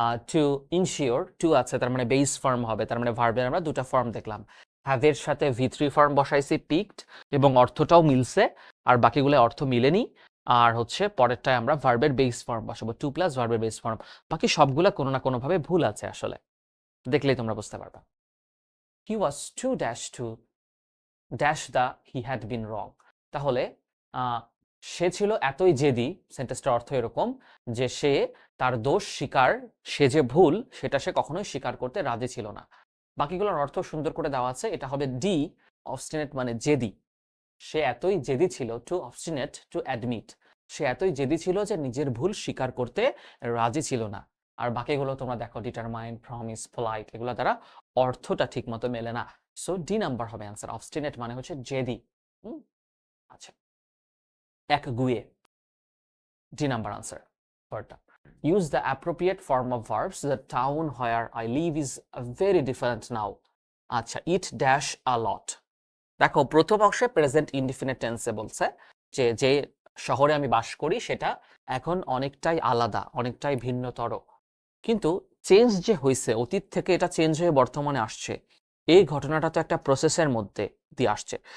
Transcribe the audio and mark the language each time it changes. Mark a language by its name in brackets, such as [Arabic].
[Bangla] To ensure, two আছে তার মানে বেস ফর্ম হবে, তার মানে ভার্বের আমরা দুটো ফর্ম দেখলাম, হ্যাভের সাথে V3 ফর্ম বসাইছি পিকড, এবং অর্থটাও মিলছে, আর বাকিগুলো অর্থ মিলেনি। আর হচ্ছে পরেরটায় আমরা ভার্বের বেস ফর্ম বসাবো, টু প্লাস ভার্বের বেস ফর্ম, বাকি সবগুলা কোনো না কোনো ভাবে ভুল আছে আসলে, দেখলেই তোমরা বুঝতে পারবা। [English] He was too dash to dash the he had been wrong. [Bangla] তাহলে সে ছিল এতই জেদি, সেন্টেন্সটার অর্থ এরকম যে সে তার দোষ স্বীকার, সে যে ভুল সেটা সে কখনোই স্বীকার করতে রাজি ছিল না। বাকিগুলোর অর্থ সুন্দর করে দেওয়া আছে, এটা হবে ডি, অবস্টিনেট মানে জেদি। সে এতই জেদি ছিল, টু অবস্টিনেট টু অ্যাডমিট, সে এতই জেদি ছিল যে নিজের ভুল স্বীকার করতে রাজি ছিল না। আর বাকিগুলো তোমরা দেখো, ডিটারমাইন, প্রমিস, পোলাইট, এগুলো দ্বারা অর্থটা ঠিক মতো মেলে না। সো ডি নাম্বার হবে অ্যান্সার, অবস্টিনেট মানে হচ্ছে জেদি। আচ্ছা, একগুঁয়ে, D number answer. [English] পরটা, use the appropriate form of verbs. The town where I live is very different now. আচ্ছা, eat dash a lot. [Bangla] দেখো প্রথম অংশে প্রেজেন্ট ইনডিফিনিট টেন্সে বলছে যে যে শহরে আমি বাস করি সেটা এখন অনেকটাই আলাদা, অনেকটাই ভিন্নতর, কিন্তু চেঞ্জ যে হয়েছে অতীত থেকে এটা চেঞ্জ হয়ে বর্তমানে আসছে, এই ঘটনাটা তো একটা প্রসেসের মধ্যে দিয়ে আসছে।